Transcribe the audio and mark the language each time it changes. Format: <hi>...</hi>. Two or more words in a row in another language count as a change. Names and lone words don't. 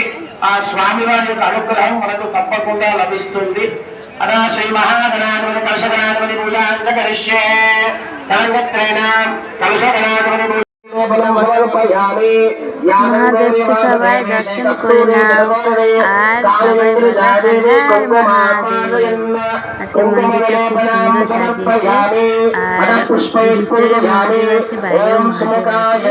<te>ఆ స్వామివారి యొక్క అనుగ్రహం మనకు తప్పకుండా లభిస్తుంది.</te> <sa>అనా శ్రీ మహాగణాధిపతి కలశగణాధిపతి పూజాంచ కరిష్యే తాంగత్రేణాం కలశగణాధిపతి</sa> <bn>মহাদেবকে সবাই দর্শন করে নাও। আর সবাই বলে হর হর মহাদেব। আজকে মন্দিরটা খুব সুন্দর সাজিয়েছে। আর ভিতরে মহাদেব আছে, বাইরেও মহাদেব আছে।</bn>